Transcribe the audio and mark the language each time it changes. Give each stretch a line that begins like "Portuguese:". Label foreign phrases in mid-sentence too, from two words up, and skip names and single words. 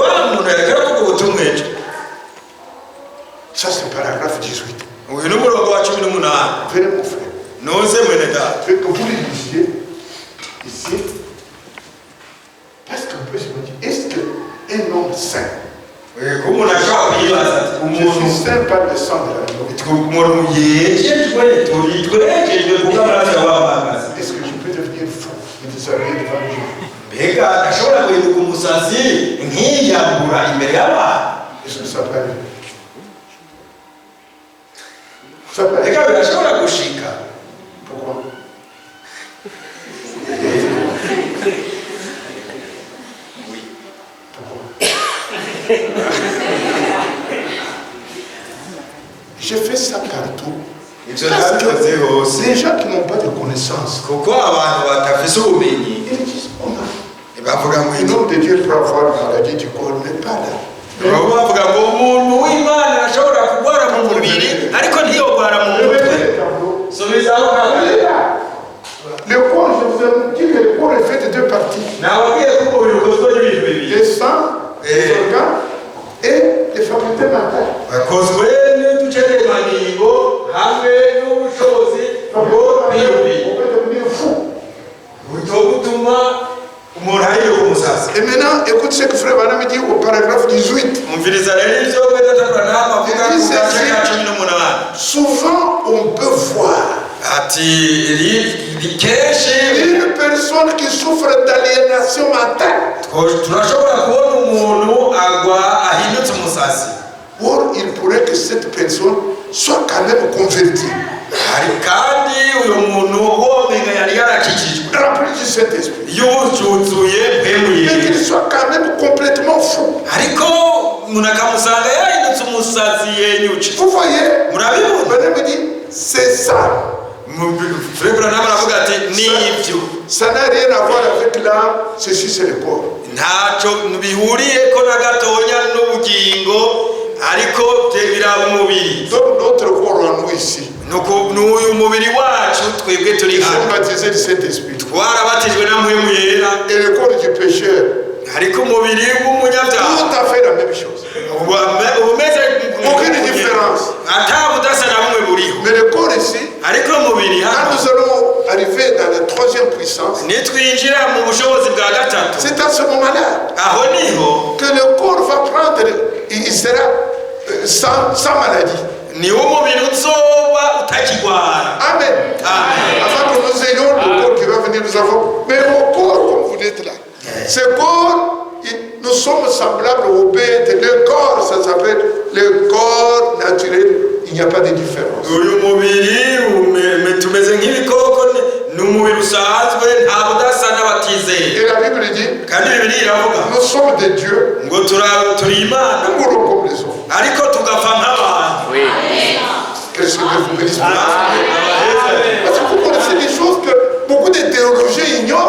French: Ça c'est paragraphe 18. Venez mon frère. Que vous les lisiez ici, parce qu'on peut se dire, est-ce qu'un homme saint, je suis saint par le sang de la loi,
Rundi: umuntu yejejwe twerekejwe kuko amaraso yabamagaza.
French: Est-ce que je peux devenir fou et déshabiller devant les gens?
Rundi: Mbega ashobora guhinduka umusazi nkiyambura imbere y'abantu?
French: Est-ce que ça peut arriver? Ça peut arriver.
Rundi: Mbega birashobora gushika?
French: Pourquoi? J'ai fait ça partout. Parce que les gens qui n'ont pas de connaissances,
Rundi: kuko abantu batafise ubumenyi
French: ils disent, oh non,
Rundi: bavuga ngo
French: un homme de Dieu peut avoir une maladie du corps, mais pas là.
Rundi: bavuga ngo umuntu w'Imana ashobora kurwara mu mubiri ariko ntiyogwara mu mutwe. Subizaho kabiri.
French: Le corps, je vous ai dit que le corps est fait de deux parties.
Rundi: Nababwiye ko umubiri ukozwe n'ibintu bibiri.
French: Les sangs, les organes et les facultés mentales.
Rundi: Bakozwe n'uduce tw'ingingo hamwe n'ubushobozi bwo kwiyumvira.
French: On peut devenir fou.
Rundi: Butuma umuntu ahinduka umusazi.
French: Et maintenant, écoute ce que Frère Branham dit au paragraphe 18.
Rundi: Umviriza rero ivyo Mwene Branham avuga ku gace ka 18.
French: Souvent, on peut voir
Rundi: ati kenshi
French: une personne qui souffre d'aliénation mentale.
Rundi: turashobora kubona umuntu agwa ahindutse umusazi.
French: Or, il pourrait que cette personne soit quand même convertie.
Rundi: kandi uyo muntu womenga yari yarakijijwe
French: Rempli du Saint-Esprit.
Rundi: yuzuye mpemu
French: Mais qu'il soit quand même complètement fou.
Rundi: ariko umuntu akamusanga yahindutse umusazi yenyuce.
French: Vous voyez,
Rundi: murabibona?
French: Branham me dit, c'est ça.
Rundi: Frère Branham aravuga ati ni ibyo.
French: Ça n'a rien à voir avec l'âme, ceci c'est le corps.
Rundi: ntacyo bihuriyeko na gatonya n'ubugingo ariko biraba umubiri.
French: Donc notre corps en nous ici.
Rundi: n'uyu mubiri wacu twebwe turi
French: Nous sommes
Rundi: hano
French: baptisés du Saint-Esprit.
Rundi: twarabatijwe na mpwemu yera
French: Et le corps du pécheur,
Rundi: ariko umubiri w'umunyabyaha
French: tout à fait la même chose.
Rundi: umeze
French: Aucune différence.
Rundi: ata budasa na bumwe buriho.
French: Mais le corps ici,
Rundi: ariko umubiri
French: quand
Rundi: hano
French: nous allons arriver dans la troisième puissance,
Rundi: nitwinjira mu bushobozi bwa gatatu
French: c'est à ce moment-là
Rundi: aho niho
French: que le corps va prendre, il sera sans maladie.
Rundi: niwo umubiri uzoba utakigwara.
French: Amen. Avant que nous ayons le corps qui va venir, nous avons. Mais au corps, comme vous dites là, ce corps, nous sommes semblables aux bêtes. Le corps, ça s'appelle le corps naturel. Il n'y a pas de différence.
Rundi: uyu mubiri tumeze nk'ibikoko ni umubiri usanzwe nta budasa n'abatizeye.
French: Et la Bible dit,
Rundi: kandi bibiri iravuga
French: nous sommes des dieux,
Rundi: ngo turi imana
French: nous mourons comme les hommes.
Rundi: ariko tugapfa nk'abantu.
French: Qu'est-ce que vous me dites? Parce que vous connaissez des choses que beaucoup de théologiens ignorent.